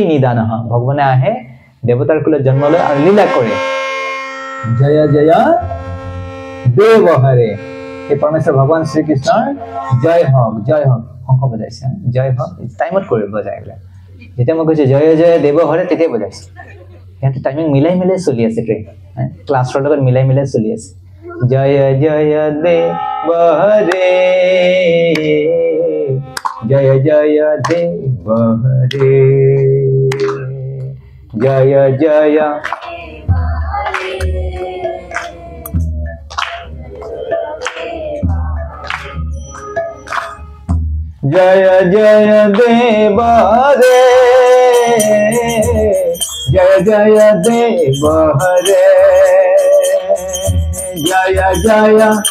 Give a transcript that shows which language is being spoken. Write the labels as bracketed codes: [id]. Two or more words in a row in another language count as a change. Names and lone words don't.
[as] নিদান ভগৱানে আহে দেৱতাৰ কুলত জন্ম লয় আৰু লীলা কৰে [sa] जय जय देव हरे [as] এই পৰমেশ্বৰ ভগৱান শ্ৰীকৃষ্ণৰ জয় হওক শংখ বজাইছে জয় হওক টাইমত কৰি বজাই যেতিয়া মই কৈছো [sa] जय जय देव हरे [as] তেতিয়া বজাইছে সিহঁতে টাইমিং মিলাই চলি আছে ট্ৰেইন ক্লাছৰ লগত মিলাই চলি আছে [sa] जय जय देव हरे, जय जय [as] देव हरे, जय जय [sa] जय जय देव हरे, जय जय देव हरे, जय जय